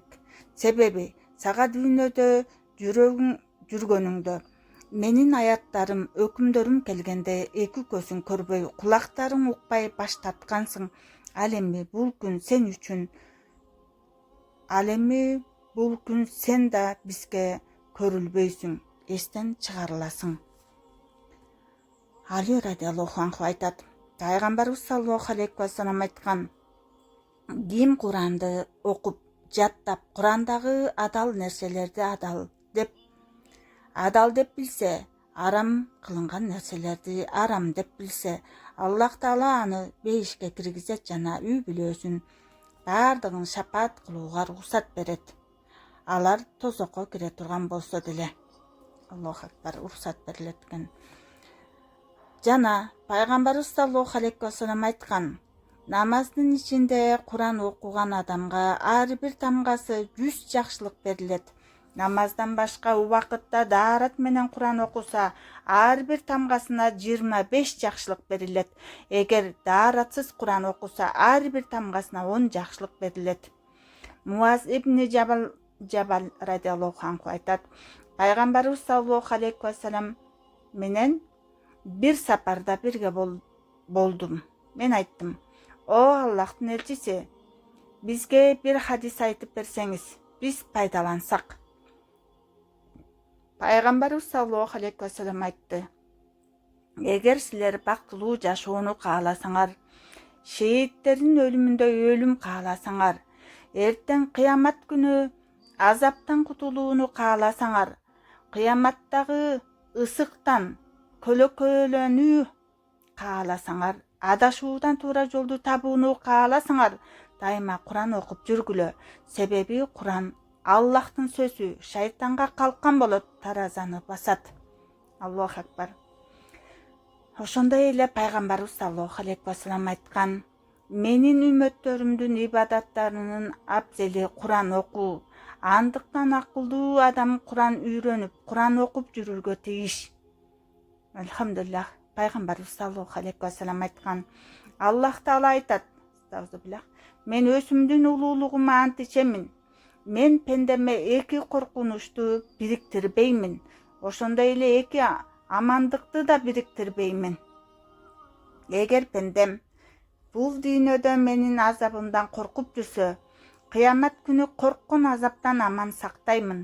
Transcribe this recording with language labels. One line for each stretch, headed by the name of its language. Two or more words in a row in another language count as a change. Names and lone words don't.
Kyrgyz: Себеби сага дүйнөдө жүргөнүңдө менин аяттарым, өкүмдөрүм келгенде эки көзүң көрбөй, кулактарың укпай баш тарткансың. Ал эми бул күн сен да бизге көрүлбөйсүң, эстен чыгарыласың. Али
Arabic: رضي الله عنه
Kyrgyz: айтат: Пайгамбарыбыз
Arabic: صلى الله عليه وسلم
Kyrgyz: айткан: "Ким Куранды окуп, жаттап, Курандагы адал нерселерди адал деп билсе, арам кылынган нерселерди арам деп билсе, Аллах Таала аны бейишке киргизет жана үй бүлөсүн бардыгын шапаат кылууга уруксат берет. Алар тозокко кире турган болсо деле."
Arabic: الله أكبر,
Kyrgyz: уруксат берилет экен. Жана Пайгамбарыбыз
Arabic: صلى الله عليه وسلم
Kyrgyz: айткан: "Намаздын ичинде Куран окуган адамга ар бир тамгасы 100 жакшылык берилет. Намаздан башка убакытта даарат менен Куран окуса, ар бир тамгасына 25 жакшылык берилет. Эгер дааратсыз Куран окуса, ар бир тамгасына 10 жакшылык берилет." Муаз ибн Жабал
Arabic: رضي الله عنه
Kyrgyz: айтат: Пайгамбарыбыз
Arabic: صلى الله عليه وسلم
Kyrgyz: менен бир сапарда бирге болдум. Мен айттым: "О Аллахтын элчиси, бизге бир хадис айтып берсеңиз, биз пайдалансак." Пайгамбарыбыз
Arabic: صلى الله عليه وسلم
Kyrgyz: айтты: "Эгер силер бактылуу жашоону кааласаңар, шейттердин өлүмүндө өлүм кааласаңар, эртең кыямат күнү азаптан кутулууну кааласаңар, кыяматтагы ысыктан көлөкөлөнүү кааласаңар, адашуудан туура жолду табууну кааласаңар, дайыма Куран окуп жүргүлө. Себеби Куран Аллахтын сөзү, шайтанга калкан болот, таразаны басат."
Arabic: الله أكبر.
Kyrgyz: Ошондой эле Пайгамбарыбыз
Arabic: صلى الله عليه وسلم
Kyrgyz: айткан: "Менин үммөттөрүмдүн ибадаттарынын абзели Куран окуу. Андыктан акылдуу адам Куран үйрөнүп, Куран окуп жүрүүгө тийиш." Алхамдулиллах, Пайгамбарыбыз
Arabic: صلى الله عليه وسلم
Kyrgyz: айткан: "Аллах Таала айтат: Мен өзүмдүн улуулугума ант ичемин. Мен пендеме эки коркунучту бириктирбеймин. Ошондой эле эки амандыкты да бириктирбеймин. Эгер пендем бул дүйнөдө менин азабымдан коркуп жүрсө, кыямат күнү корккон азаптан аман сактаймын.